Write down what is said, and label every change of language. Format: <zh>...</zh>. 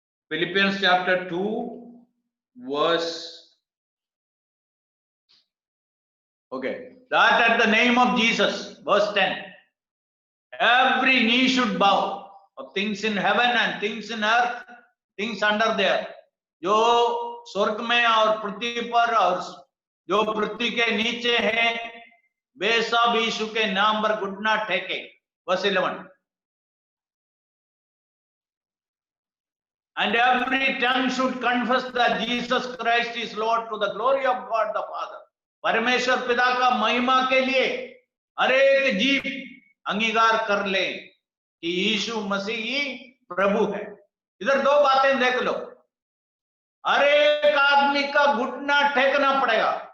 <en>Philippians chapter 2 verse, okay, that at the name of Jesus, verse 10, every knee should bow, of things in heaven and things in earth, things under there.</en> <hi>जो स्वर्ग में और पृथ्वी पर और जो पृथ्वी के नीचे है, वे सब यीशु के नाम पर घुटना टेके.</hi> <en>verse 11. And every tongue should confess that Jesus Christ is Lord to the glory of God the Father.</en> <hi>परमेश्वर पिता का महिमा के लिए हर एक जीव अंगीकार कर ले कि यीशु मसीह ही प्रभु है. इधर 2 बातें देख लो. हर एक आदमी का घुटना टेकना पड़ेगा.</hi>